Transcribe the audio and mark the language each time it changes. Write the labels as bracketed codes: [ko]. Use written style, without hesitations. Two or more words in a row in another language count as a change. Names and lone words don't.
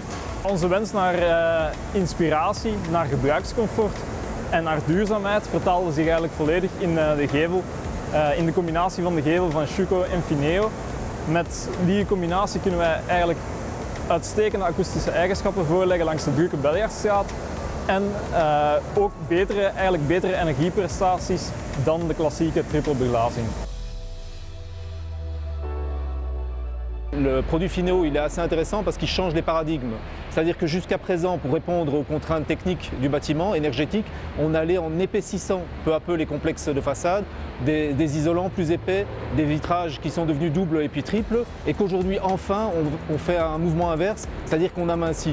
[nl] Onze wens naar inspiratie, naar gebruikscomfort en naar duurzaamheid vertaalde zich eigenlijk volledig in de gevel, in de combinatie van de gevel van Schuco en Fineo. Met die combinatie kunnen wij eigenlijk uitstekende akoestische eigenschappen voorleggen langs de drukke Beljaardstraat. En ook betere energieprestaties dan de klassieke trippelbeglazing. [fr] Le produit Fineo il est assez intéressant parce qu'il change les paradigmes. C'est-à-dire que jusqu'à présent, pour répondre aux contraintes techniques du bâtiment énergétique, on allait en épaississant peu à peu les complexes de façade, des isolants plus épais, des vitrages qui sont devenus doubles et puis triples, et qu'aujourd'hui enfin on fait un mouvement inverse, c'est-à-dire qu'on amincit.